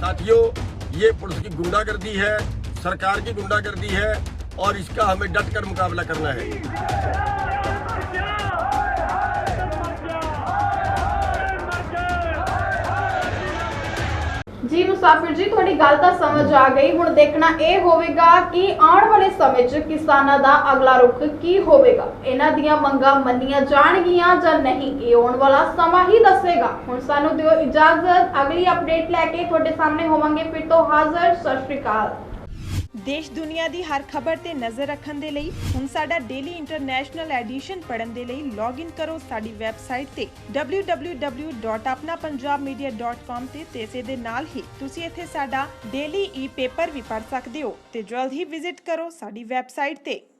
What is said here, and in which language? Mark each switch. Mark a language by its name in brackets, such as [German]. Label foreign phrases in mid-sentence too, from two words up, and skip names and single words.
[Hindi] साथियों, ये पुलिस की गुंडागर्दी है, सरकार की गुंडागर्दी है और इसका हमें डट कर मुकाबला करना है। [Punjabi] ਜੀ ਮੁਸਾਫ਼ਿਰ ਜੀ, ਥੋੜ੍ਹੀ ਗੱਲ ਤੋ ਸਮਝ ਆ ਗਈ। ਹੁਣ ਦੇਖਣਾ ਯਹ ਹੋਵੇਗਾ ਕਿ ਆਨੇ ਵਾਲੇ ਸਮੇਂ ਚ ਕਿਸਾਨਾਂ ਦਾ ਅਗਲਾ ਰੁਖ਼ ਕੀ ਹੋਵੇਗਾ। ਇਨ੍ਹਾਂ ਦੀਆਂ ਮੰਗਾਂ ਮੰਨੀਆਂ ਜਾਣਗੀਆਂ ਜਾਂ ਨਹੀਂ, ਯੇ ਆਉਣ ਵਾਲਾ ਸਮਾਂ ਹੀ ਦੱਸੇਗਾ। ਹੁਣ ਸਾਨੂੰ ਦਿਓ ਇਜਾਜ਼ਤ, ਅਗਲੀ ਅਪਡੇਟ ਲੈ ਕੇ ਤੁਹਾਡੇ ਸਾਹਮਣੇ ਹੋਵਾਂਗੇ ਫਿਰ ਤੋਂ ਹਾਜ਼ਰ। ਸਤ ਸ੍ਰੀ ਅਕਾਲ। ਦੇਸ਼ ਦੁਨੀਆ ਕੀ ਹਰ ਖ਼ਬਰ ਤੇ ਨਜ਼ਰ ਰੱਖਣੇ ਦੇ ਲਈ ਹੁਣ ਸਾਡਾ ਡੇਲੀ ਇੰਟਰਨੈਸ਼ਨਲ ਐਡੀਸ਼ਨ ਪੜ੍ਹਨ ਦੇ ਲਈ ਲੌਗ ਇਨ ਕਰੋ ਸਾਡੀ ਵੈੱਬਸਾਈਟ ਤੇ www.apnapunjabmedia.com ਤੇ ਇਸੇ ਦੇ ਨਾਲ ਹੀ ਤੁਸੀਂ ਇੱਥੇ ਸਾਡਾ ਡੇਲੀ ਈ ਪੇਪਰ ਭੀ ਪੜ੍ਹ ਸਕਦੇ ਹੋ ਤੇ ਜਲਦ ਹੀ ਵਿਜ਼ਿਟ ਕਰੋ ਸਾਡੀ ਵੈੱਬਸਾਈਟ ਤੇ।